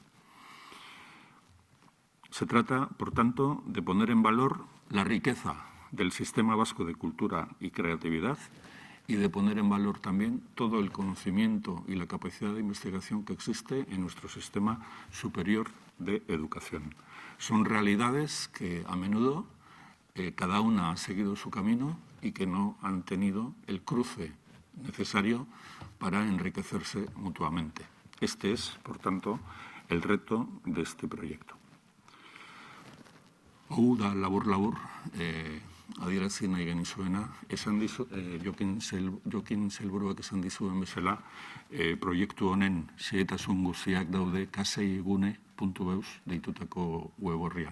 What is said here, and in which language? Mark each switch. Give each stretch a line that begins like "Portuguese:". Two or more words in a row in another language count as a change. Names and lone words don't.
Spanish: Se trata, por tanto, de poner en valor la riqueza del sistema vasco de cultura y creatividad y de poner en valor también todo el conocimiento y la capacidad de investigación que existe en nuestro sistema superior de educación. Son realidades que a menudo cada una ha seguido su camino y que no han tenido el cruce necesario para enriquecerse mutuamente. Este es, por tanto, el reto de este proyecto.
Basque: Hau da labur-labur adierazi nahi genizuena, Jokin Sailburuak esan dizuen bezala, proiektu honen xehetasun guztiak daude kseigune.eus deitutako web orrian.